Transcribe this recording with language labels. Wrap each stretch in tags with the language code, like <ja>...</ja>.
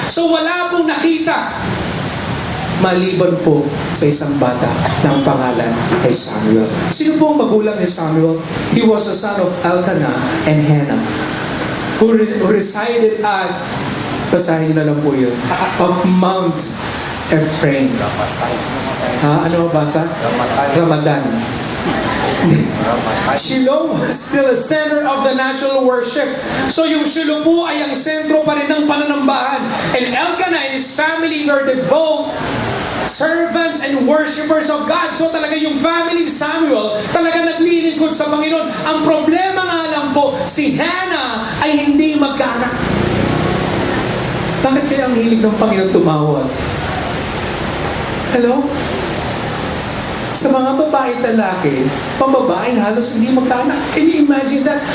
<tl>So wala pong nakita maliban po sa isang bata na ang pangalan ay Samuel. Sino po ang magulang ni Samuel?</tl> <en>He was the son of Elkanah and Hannah, who resided at,</en> <tl>basahin na lang po yun,</tl> <en>of Mount Ephraim.</en> <tl>Ano basa?</tl> <en>Ramadan. Shiloh was still a center of the national worship.</en> <tl>So yung Shiloh po ay ang sentro pa rin ng pananambahan.</tl> <en>And Elkanah and his family were devout servants and worshipers of God.</en> <tl>So talaga yung family ni Samuel talaga naglilingkod sa Panginoon. Ang problema nga lang po, si Hannah ay hindi magkaanak. Bakit kaya ang hilig ng Panginoon tumawag? Hello? Sa mga babae at lalaki, pambabae halos hindi magkaanak.</tl> <en>Can you imagine that?</en>